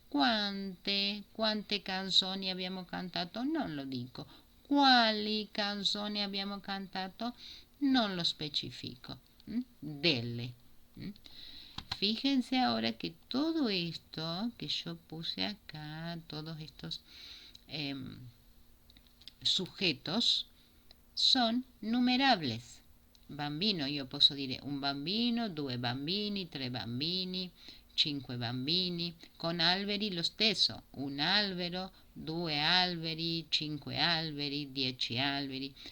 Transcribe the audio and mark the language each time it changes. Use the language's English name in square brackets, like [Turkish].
[Italian] Quante canzoni abbiamo cantato? Non lo dico. Quali canzoni abbiamo cantato? Non lo specifico. Delle. [Spanish] Fíjense ahora que todo esto que yo puse acá, todos estos sujetos, son numerables. [Italian] Bambino, io posso dire un bambino, due bambini, tre bambini, cinque bambini. Con alberi lo stesso, un albero, due alberi, cinque alberi, 10 alberi.